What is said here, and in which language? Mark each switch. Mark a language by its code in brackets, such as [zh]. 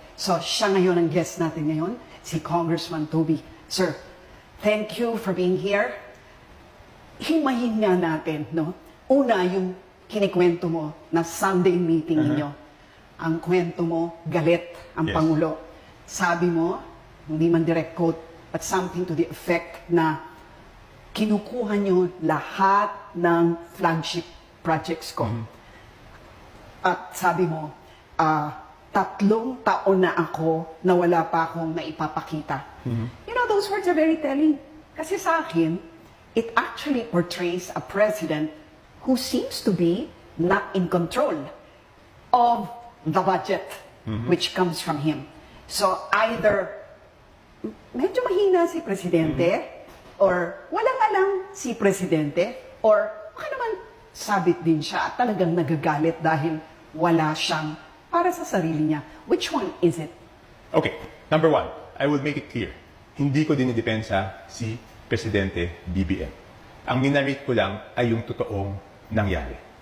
[tl] So, siya ngayon ang guest natin ngayon, si Congressman Toby. [en] Sir, thank you for being here. [tl] Himayin nga natin, no? Una, yung kinikwento mo na Sunday meeting ninyo. Ang kwento mo, galit ang [en] Yes. [tl] Pangulo. Sabi mo, hindi man direct quote, [en] but something to the effect [tl] na kinukuha nyo lahat ng flagship projects ko. At sabi mo, 3 taon na ako na wala pa akong naipapakita. [en] You know, those words are very telling. [tl] Kasi sa akin, [en] it actually portrays a president who seems to be not in control of the budget which comes from him. [tl] So either medyo mahina si presidente or walang alam si presidente or baka naman sabit din siya at talagang nagagalit dahil wala siyang para sa sarili niya. [en] Which one is it? Okay, number 1, I will make it clear. [tl] Hindi ko dinidepensa si Presidente BBM. Ang minarate ko lang ay yung totoong nangyari.